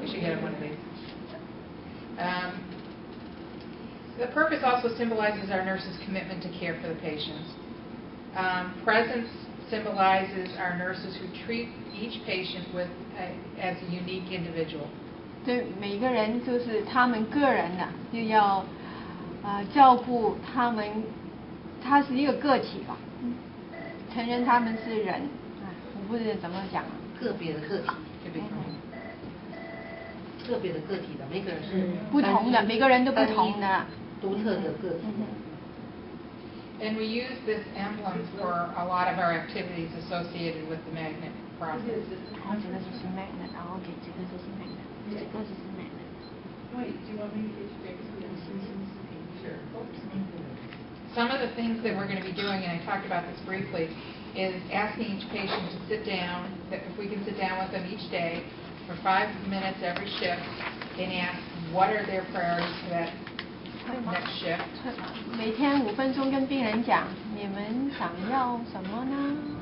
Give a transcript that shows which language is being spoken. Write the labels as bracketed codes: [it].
[en] We should get one of these. The purpose also symbolizes our nurses' commitment to care for the patients. Presence symbolizes our nurses who treat each patient as a unique individual. [zh] 对每个人就是他们个人的，就要照顾他们，他是一个个体吧，承认他们是人，我不知道怎么讲。个别的个体，个别的个体的，每个人是不同的，每个人都不同的，独特的个体。 [en] And we use this emblem for a lot of our activities associated with the magnet process. [zh] 这个就是 magnet， 然后给这个就是 magnet， 这个就是 magnet。 [en] Wait, do you want me to get you Sure. Some of the things that we're going to be doing, and I talked about this briefly, is asking each patient to sit down, that if we can sit down with them each day for 5 minutes every shift and ask what are their priorities for that next shift. [zh] 每天5分钟跟病人讲，你们想要什么呢？